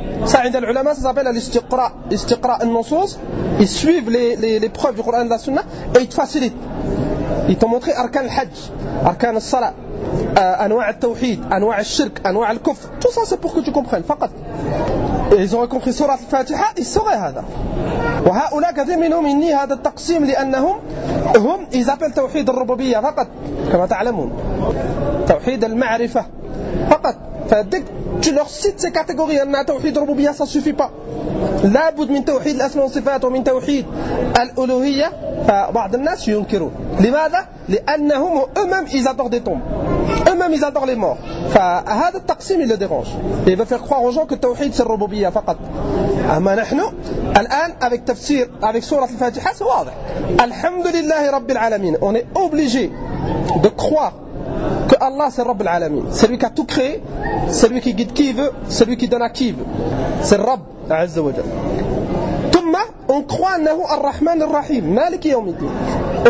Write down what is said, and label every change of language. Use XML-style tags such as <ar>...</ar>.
<fr>Ça,</fr> <ar>عند العلماء,</ar> <fr>ça s'appelle l'istiqra. Istiqra al-nusus. Ils suivent les preuves du Coran et de la Sunna et ils te facilitent. Ils t'ont montré arkan al-hajj, arkan al-salat, anwa' al-tawhid, anwa' al-shirk, anwa' al-kufr. Tout ça, c'est pour que tu comprennes. Faqat. ils auraient compris sourate al-Fatiha, ils sauraient هذا.</fr> <ar>وهؤلاء كثير منهم إني هذا التقسيم لأنهم هم</ar> <fr>ils appellent</fr> <ar>توحيد الربوبية فقط كما تعلمون توحيد المعرفة فقط.</ar> <fr>فدك tu leur cites ces catégories, la توحيد الربوبية ça suffit pas.</fr> <ar>لابد من توحيد الأسماء والصفات ومن توحيد الألوهية. فبعض الناس ينكرون لماذا؟ لأنهم</ar> <fr>eux-mêmes ils adorent des tombes. Eux-mêmes ils adorent les morts.</fr> <ar>فهذا التقسيم</ar> <fr>il le dérange. Il veut faire croire aux gens que توحيد c'est</fr> <ar>الربوبية فقط. أما نحن الآن avec تفسير avec سورة الفاتحة c'est واضح. الحمد لله رب العالمين.</ar> <fr>On est obligé de croire que Allah c'est Rabb al-Alamin. C'est lui qui a tout créé, c'est lui qui guide qui veut, c'est lui qui donne à qui veut. C'est Rabb Azza wa Jalla. Thumma, on croit annahu ar-Rahman ar-Rahim, Malik yawm al-Din.</fr>